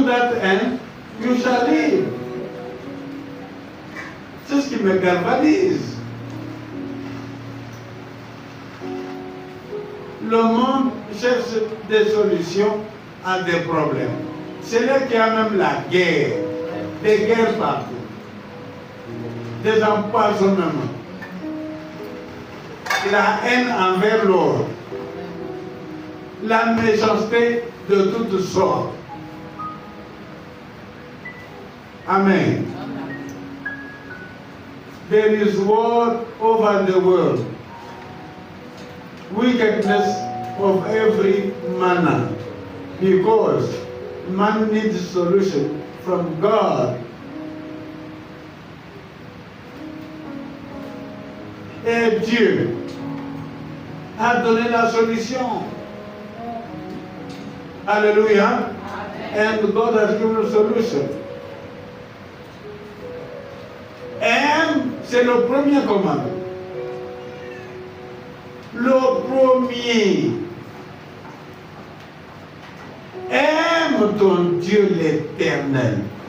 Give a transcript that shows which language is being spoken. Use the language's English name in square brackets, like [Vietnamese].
[English] Do that and you shall live. [French] C'est ce qui me galvanise. Le monde cherche des solutions à des problèmes. C'est là qu'il y a même la guerre, des guerres partout, des empoisonnements, la haine envers l'autre, la méchanceté de toutes sortes. Amen. [English] There is war over the world. Wickedness of every manner. Because man needs solution from God. [French] Et Dieu a donné la solution. [English] Alléluia. And God has given a solution. [French] Aime, c'est le premier commandement. Le premier. Aime Aime ton Dieu l'Éternel.